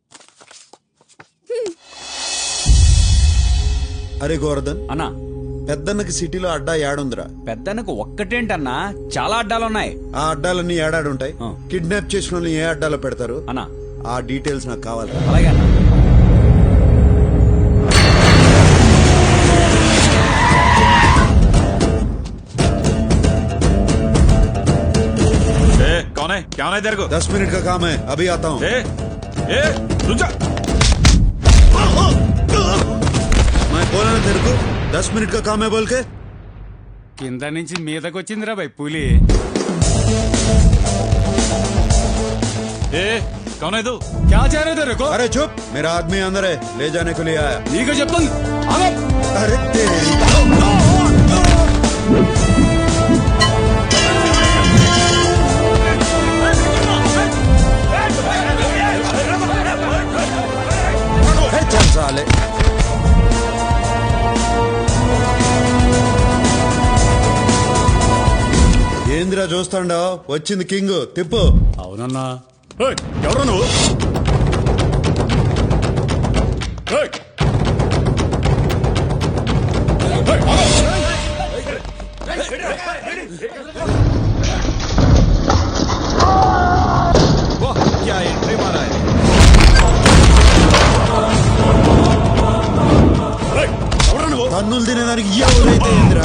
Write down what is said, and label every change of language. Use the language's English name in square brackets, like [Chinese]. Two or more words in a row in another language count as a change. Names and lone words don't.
[Telugu] అరే గోవర్ధన్ అన్నా, పెద్దన్నకి సిటీలో అడ్డా ఏడుందిరా? పెద్దనకు ఒక్కటేంటన్నా, చాలా అడ్డాలున్నాయి. ఆ అడ్డాలన్నీ ఏడాడుంటాయి. ఆ. కిడ్నాప్ చేసిన వాళ్ళని ఏ అడ్డాలో పెడతారు? అన్నా ఆ డీటెయిల్స్ నాకు కావాలి. అలాగే అన్నా. [Hindi] कौन है? क्या होना है तेरे को? 10 मिनट का काम है, अभी आता हूँ. रुक जा. मैं बोला ना तेरे को 10 मिनट का काम है बोल के. [Telugu] కింద నుంచి మీదకి వచ్చిందిరా భయ్ పులి. [Hindi] कौन है तू? क्या चाह रहे तेरे को? अरे चुप, मेरा आदमी अंदर है, ले जाने को लिए आया. [Telugu] నీకు చెప్తాను. [Hindi] अरे तेरी चल साले. [Telugu] ఏంద్రా చూస్తాండో, వచ్చింది కింగ్, తిప్పు. అవునన్నా. ఎవరు నువ్వు? [Hindi] क्या एंट्री मारा है. [Telugu] తన్నులు తినేదానికి ఎవరైతే ఏందిరా?